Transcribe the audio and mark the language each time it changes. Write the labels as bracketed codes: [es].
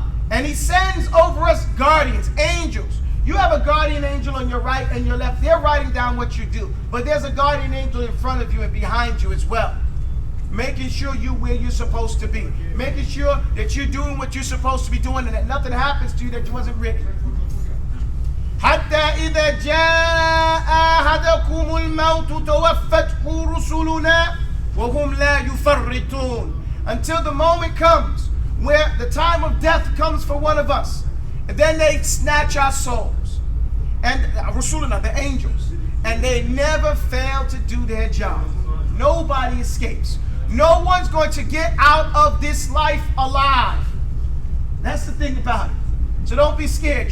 [en] And He sends over us guardians, angels. You have a guardian angel on your right and your left. They're writing down what you do. But there's a guardian angel in front of you and behind you as well. Making sure you're where you're supposed to be. Making sure that you're doing what you're supposed to be doing and that nothing happens to you that wasn't written. [ar] حتى إذا جاء أحدكم الموت توفته رسلنا وهم لا يفرطون. [en] Until the moment comes where the time of death comes for one of us. And then they snatch our souls. And Rasulullah, the angels. And they never fail to do their job. Nobody escapes. No one's going to get out of this life alive. That's the thing about it. So don't be scared.